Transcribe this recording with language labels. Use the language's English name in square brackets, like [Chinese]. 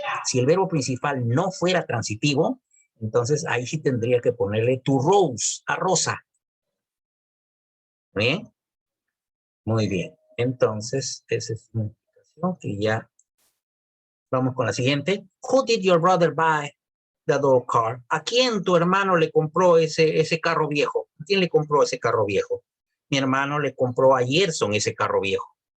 [Spanish] Si el verbo principal no fuera transitivo, entonces ahí sí tendría que ponerle to Rose, a Rosa. ¿Bien? Muy bien. Entonces, esa es una explicación que ya vamos con la siguiente. [English] Who did your brother buy the old car? [Spanish] ¿A quién tu hermano le compró ese carro viejo? ¿A quién le compró ese carro viejo? Mi hermano le compró a Gerson ese carro viejo.